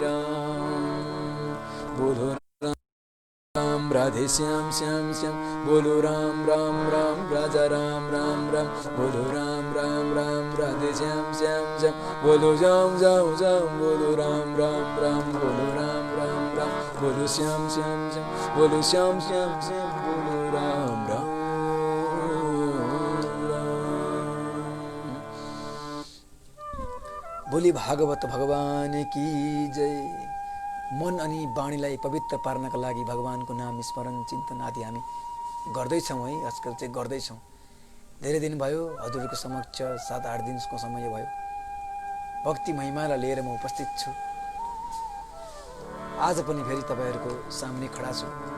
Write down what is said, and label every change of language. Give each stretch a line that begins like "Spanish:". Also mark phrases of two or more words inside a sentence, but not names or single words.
Hindi: राम, बोलो राम राधे श्याम श्याम श्याम, बोलो राम राम राम राजा राम राम राम, बोलो राम राम राम राधे श्याम श्याम श्याम, बोलो जाम जाम जाम, बोलो राम राम राम, बोलो राम राम राम, बोलो श्याम श्याम श्याम, बोलो श्याम श्याम श्याम, बोलो राम राम राम। बोली भागवत भगवान की जय।
Nepali: मन अनि वाणीलाई पवित्र पार्नका लागि भगवानको नाम स्मरण चिन्तन आदि हामी गर्दैछौँ है, आजकल चाहिँ गर्दैछौँ। धेरै दिन भयो हजुरको समक्ष, 7-8 दिनको समय भयो। भक्ति महिमालाई लिएर म उपस्थित छु। आज पनि फेरि तपाईँहरूको सामने खडा छु।